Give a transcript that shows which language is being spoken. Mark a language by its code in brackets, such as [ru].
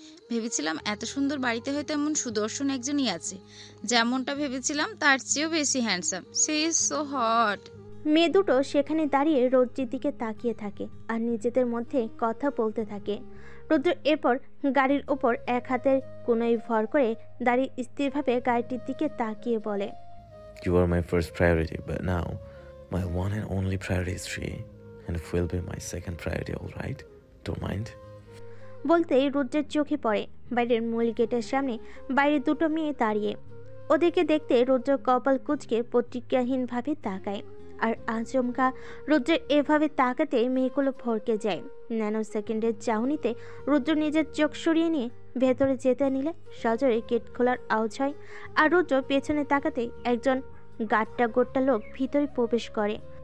[bn] ভেবেছিলাম এত সুন্দর বাড়িতে হয়তো এমন সুদর্শন একজনই আছে, যেমনটা ভেবেছিলাম তার চেয়েও বেশি handsome. [en] She is so hot. [bn] মেয়ে দুটো সেখানে দাঁড়িয়ে রৌদ্রের দিকে তাকিয়ে থাকে আর নিজেদের মধ্যে কথা বলতে থাকে। রৌদ্র এরপর গাড়ির ওপর এক হাতের কোনোই ভর করে দাঁড়িয়ে স্থিরভাবে গাড়িটির দিকে তাকিয়ে বলে, [en] You are my first priority, but now my one and only priority is Sri, and it will be my second priority, all right? Don't mind? [bn] বলতেই রুদ্রের চোখে পড়ে বাইরের মূল গেটের সামনে বাইরে দুটো মেয়ে দাঁড়িয়ে। ওদেরকে দেখতে রুদ্র কপাল কুঁচকে প্রতিক্রিয়াহীনভাবে তাকায়, আর আচমকা রুদ্রের এভাবে তাকাতে মেয়েগুলো ভরকে যায়। ন্যানো সেকেন্ডের চাহনিতে রুদ্র নিজের চোখ সরিয়ে নিয়ে ভেতরে যেতে নিলে সজোরে গেট খোলার আওয়াজ হয়, আর রুদ্র পেছনে তাকাতে একজন গাট্টা গোট্টা লোক ভিতরে প্রবেশ করে।